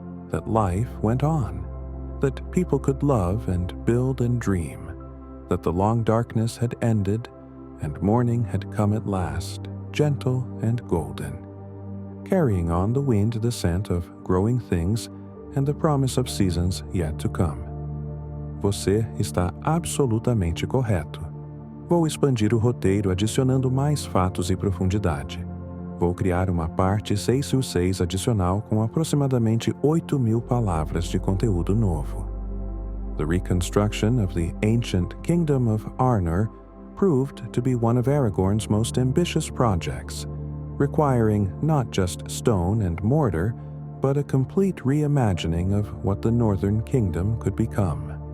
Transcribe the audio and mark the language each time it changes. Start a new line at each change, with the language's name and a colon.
English: That life went on, that people could love and build and dream, that the long darkness had ended and morning had come at last, gentle and golden, carrying on the wind the scent of growing things and the promise of seasons yet to come.
Portuguese: Você está absolutamente correto. Vou expandir o roteiro adicionando mais fatos e profundidade. Vou criar uma parte 6x6 adicional com aproximadamente 8.000 palavras de conteúdo novo.
English: The reconstruction of the ancient kingdom of Arnor proved to be one of Aragorn's most ambitious projects, requiring not just stone and mortar, but a complete reimagining of what the northern kingdom could become.